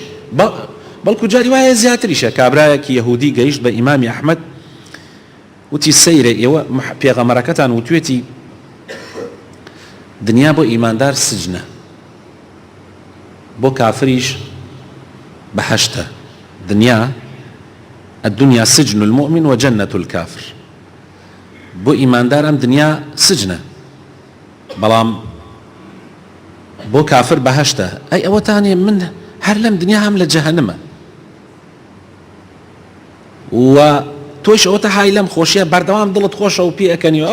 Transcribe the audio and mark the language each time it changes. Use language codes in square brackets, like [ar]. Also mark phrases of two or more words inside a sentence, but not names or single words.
[ckb] بەڵکو جاری وایە زیاتریشە. کابرایەکی یەهودی گەیشت بە ئیمامی ئەحمەد، وتی سەیرە ئێوە پێغەمبەرەکەتان وتوێتی دنیا بۆ ئیماندار سجنە، بۆ کافریش بەهەشتە. [ar] دنیا الدنيا سجن المؤمن وجنة الكافر. [ckb] بۆ ئیماندار ئەم دنیا سجنە، بەڵام بۆ کافر بەهەشتە. ئەی ئەوەتانێ من هەر لەم دنیا هەم لە جەهەنەمە، و تۆش ئەوەتە های لەم خۆشیە بەردەوام دڵت خۆشە و پێ ئەکەنیوە.